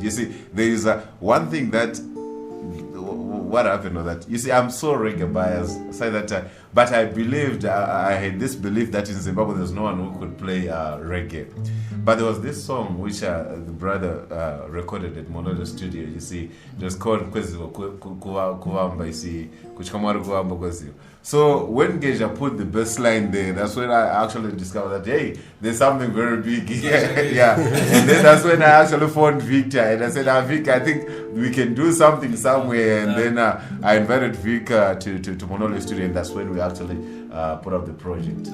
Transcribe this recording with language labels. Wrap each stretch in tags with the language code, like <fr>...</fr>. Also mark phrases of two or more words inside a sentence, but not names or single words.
<en>You see, there is one thing that. What happened was that, you see, I'm so reggae biased, say that, but I believed, I had this belief that in Zimbabwe there's no one who could play reggae. But there was this song which the brother recorded at Monodo Studio. You see, it was called Kweziwa Kuvamba, you see, Kuchikamaru Kuvamba Kweziwa. So when Geja put the bass line there, that's when I actually discovered that, hey, there's something very big here. Yeah. And then that's when I actually phoned Victor, and I said, Vic, I think we can do something somewhere. And then I invited Vic to Monolith Studio, and that's when we actually put up the project.</en>